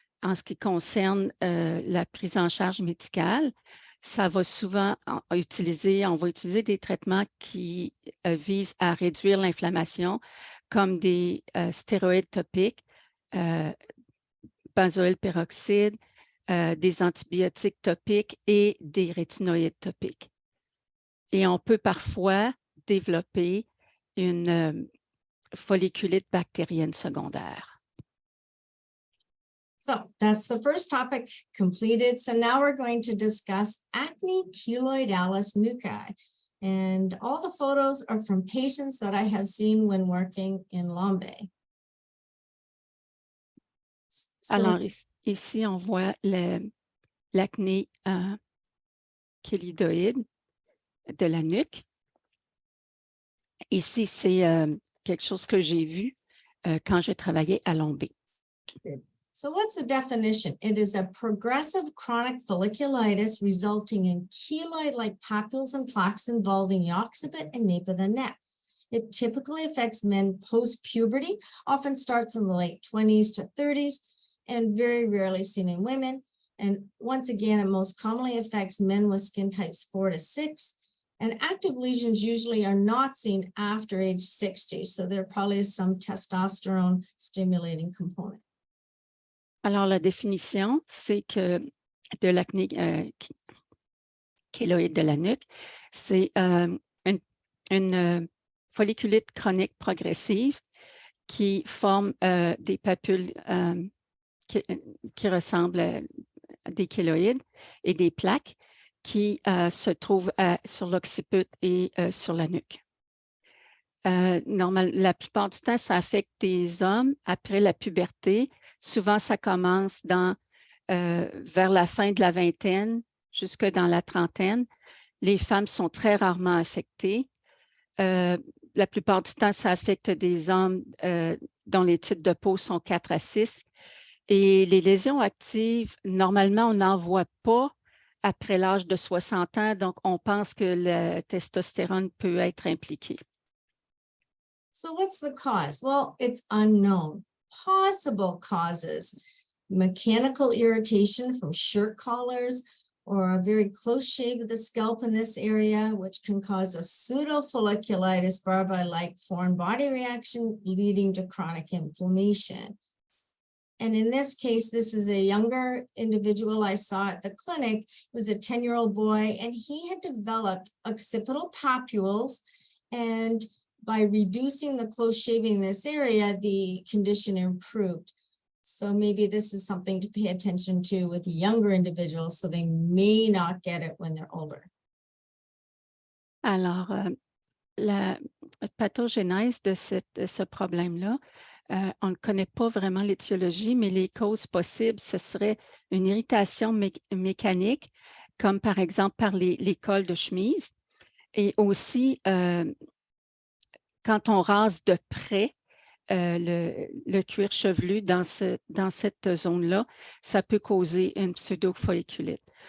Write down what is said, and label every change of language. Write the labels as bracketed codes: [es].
[fr] En ce qui concerne la prise en charge médicale, ça va souvent on va utiliser des traitements qui visent à réduire l'inflammation, comme des stéroïdes topiques, benzoyl peroxyde, des antibiotiques topiques et des rétinoïdes topiques. Et on peut parfois développer une folliculite bactérienne secondaire. [en] So that's the first topic completed. So now we're going to discuss acne keloidalis nuclei. And all the photos are from patients that I have seen when working in Lombay. [fr] Alors, ici, on voit l'acné kéloïdoïde de la nuque. Ici, c'est quelque chose que j'ai vu quand je travaillais à Lombay. [en] So what's the definition? It is a progressive chronic folliculitis resulting in keloid-like papules and plaques involving the occiput and nape of the neck. It typically affects men post-puberty, often starts in the late 20s to 30s, and very rarely seen in women. And once again, it most commonly affects men with skin types 4 to 6. And active lesions usually are not seen after age 60. So there probably is some testosterone stimulating component. [fr] Alors, la définition, c'est que de l'acné kéloïde de la nuque, c'est une folliculite chronique progressive qui forme des papules qui ressemblent à des kéloïdes et des plaques qui se trouvent sur l'occiput et sur la nuque. La plupart du temps, ça affecte des hommes après la puberté. Souvent, ça commence dans vers la fin de la vingtaine jusque dans la trentaine. Les femmes sont très rarement affectées. La plupart du temps, ça affecte des hommes dont les types de peau sont 4 à 6. Et les lésions actives, normalement, on n'en voit pas après l'âge de 60 ans, donc on pense que le testostérone peut être impliqué. [en] So what's the cause? Well, it's unknown. Possible causes: mechanical irritation from shirt collars, or a very close shave of the scalp in this area, which can cause a pseudofolliculitis barbi-like foreign body reaction leading to chronic inflammation. And in this case, this is a younger individual I saw at the clinic. It was a 10-year-old boy, and he had developed occipital papules. And by reducing the close shaving in this area, the condition improved. So maybe this is something to pay attention to with younger individuals, so they may not get it when they're older. [fr] Alors, la pathogénèse de ce problème-là, on ne connaît pas vraiment l'étiologie, mais les causes possibles, ce serait une irritation mécanique, comme par exemple par les cols de chemise, et aussi quand on rase de près le cuir chevelu dans cette zone-là, ça peut causer une pseudofolliculite.